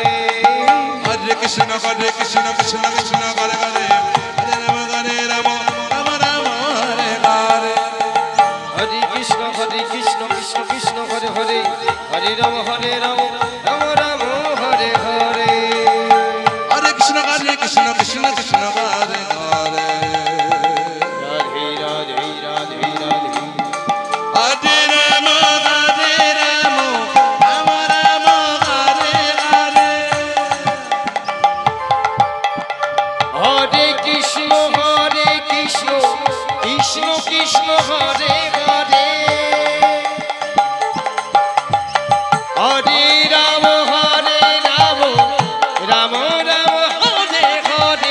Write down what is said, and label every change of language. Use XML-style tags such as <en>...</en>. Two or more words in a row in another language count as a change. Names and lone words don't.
<bn>হরে কৃষ্ণ কৃষ্ণ কৃষ্ণ হরে হরে হরে রাম রাম রাম হরে হরে হরে কৃষ্ণ কৃষ্ণ কৃষ্ণ হরে হরে হরে রাম রাম রাম হরে হরে হরে কৃষ্ণ কৃষ্ণ কৃষ্ণ হরে হরে রাধে রাধে রাধে রাধে হরে রাম রাম রাম হরে হরে হরে কৃষ্ণ কৃষ্ণ কৃষ্ণ হরে হরে হরে রাম রাম রাম হরে হরে</bn>